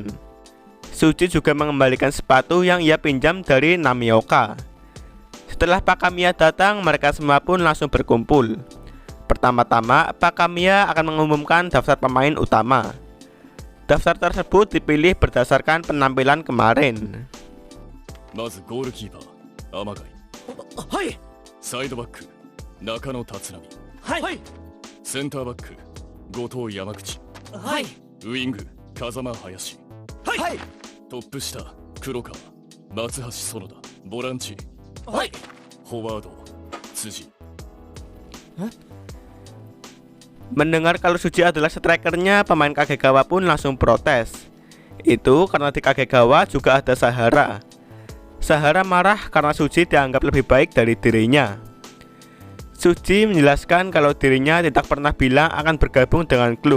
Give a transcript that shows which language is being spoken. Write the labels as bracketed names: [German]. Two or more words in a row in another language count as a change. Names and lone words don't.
[Indonesian] Suji juga mengembalikan sepatu yang ia pinjam dari Namioka. Setelah Pak Kamiya datang, mereka semua pun langsung berkumpul. Pertama-tama, Pak Kamiya akan mengumumkan daftar pemain utama. Daftar tersebut dipilih berdasarkan penampilan kemarin. [Japanese] まずゴールキーパー、天貝。はい。サイドバック、中野達波。はい。センターバック、後藤山口。はい。ウイング、風間林。はい。トップ下、黒川、松橋園田。ボランチ、はい。フォワード、辻。 [Indonesian] Mendengar kalau Suji adalah strikernya, pemain Kagegawa pun langsung protes. Itu karena di Kagegawa juga ada Sahara. Sahara marah karena Suji dianggap lebih baik dari dirinya. Suji menjelaskan kalau dirinya tidak pernah bilang akan bergabung dengan klub.